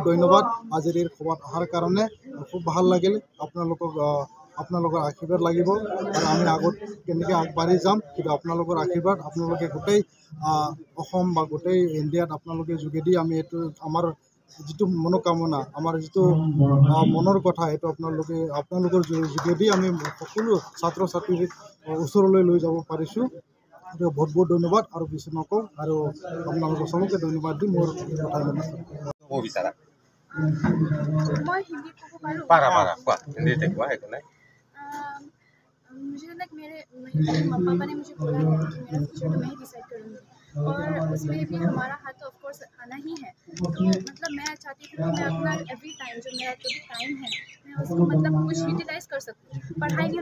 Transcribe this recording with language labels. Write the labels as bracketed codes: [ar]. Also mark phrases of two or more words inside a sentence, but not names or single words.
[as] ধন্যবাদ আজিৰ এই সভাত অহাৰ কাৰণে খুব ভাল লাগিল আপোনালোকৰ আশীৰ্বাদ লাগিব আৰু আমি আগত কেনেকৈ আগবাঢ়ি যাম কিন্তু আপোনালোকৰ আশীৰ্বাদ আপোনালোকে গোটেই অসম বা গোটেই ইণ্ডিয়াত আপোনালোকে যোগেদি আমি এইটো আমাৰ যিটো মনোকামনা আমাৰ যিটো মনৰ কথা এইটো আপোনালোকৰ যোগেদি আমি সকলো ছাত্ৰ ছাত্ৰীৰ ওচৰলৈ লৈ যাব পাৰিছোঁ এইটো বহুত বহুত ধন্যবাদ আৰু বেছি নকওঁ আৰু আপোনালোকৰ চবকে ধন্যবাদ দি মোৰ কথা [hi] मुझे मेरे पापा ने मुझे बोला है कि मेरा फ्यूचर तो मैं ही डिसाइड करूँगी और उसमें भी हमारा हाथ तो ऑफकोर्स आना ही है तो मतलब मैं चाहती थी कि मैं अपना [en] every time [hi] जो मेरा जो भी टाइम है मैं उसको मतलब कुछ यूटिलाइज कर सकूँ पढ़ाई नहीं